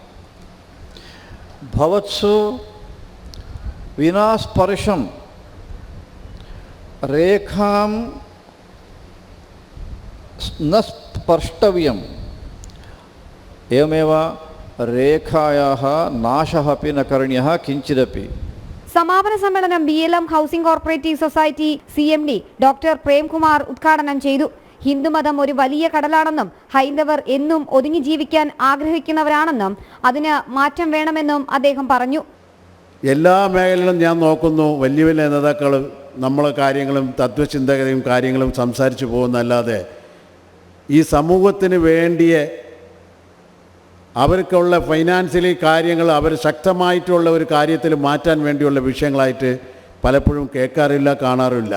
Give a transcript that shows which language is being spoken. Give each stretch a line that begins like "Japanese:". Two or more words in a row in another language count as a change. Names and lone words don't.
Sanskrit: भवत्सु विना स्पर्शं रेखां न स्पर्ष्टव्यम्. एवमेव रेखायाः नाशः अपि न करणीयः किञ्चिदपि.
Malayalam: സമാപന സമ്മേളനം BLM ഹൗസിംഗ് കോർപ്പറേറ്റീവ് സൊസൈറ്റി CMD ഡോക്ടർ പ്രേംകുമാർ ഉദ്ഘാടനം ചെയ്തു. ഹിന്ദുമതം ഒരു വലിയ കടലാണെന്നും ഹൈന്ദവർ എന്നും ഒതുങ്ങി ജീവിക്കാൻ ആഗ്രഹിക്കുന്നവരാണെന്നും അതിന് മാറ്റം വേണമെന്നും അദ്ദേഹം പറഞ്ഞു. എല്ലാ മേഖലയിലും ഞാൻ നോക്കുന്നു, വലിയ വലിയ നേതാക്കൾ നമ്മളെ കാര്യങ്ങളും തത്വചിന്തകരും കാര്യങ്ങളും സംസാരിച്ചു പോകുന്നല്ലാതെ ഈ സമൂഹത്തിന് വേണ്ടിയ അവർക്കുള്ള ഫൈനാൻഷ്യലി കാര്യങ്ങൾ അവർ ശക്തമായിട്ടുള്ള ഒരു കാര്യത്തിൽ മാറ്റാൻ വേണ്ടിയുള്ള വിഷയങ്ങളായിട്ട് പലപ്പോഴും കേൾക്കാറില്ല, കാണാറില്ല.